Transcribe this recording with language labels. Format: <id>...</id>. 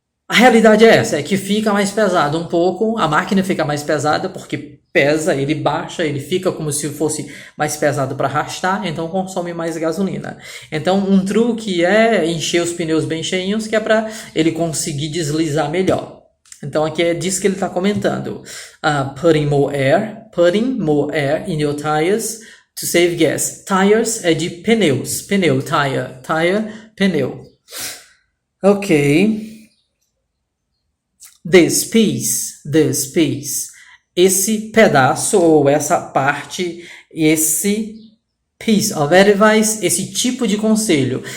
<pt>A realidade é essa, é que fica mais pesado um pouco, a máquina fica mais pesada porque pesa, ele baixa, ele fica como se fosse mais pesado para arrastar, então consome mais gasolina. Então um truque é encher os pneus bem cheinhos, que é para ele conseguir deslizar melhor. Então aqui é disso que ele está comentando.</pt> <en>Putting more air in your tires to save gas.</en> <pt>Tires é de pneus, tire, pneu. Ok.</pt> <en>This piece,</en> <pt>esse pedaço ou essa parte, esse</pt> <en>piece of advice,</en> <pt>esse tipo de conselho.</pt>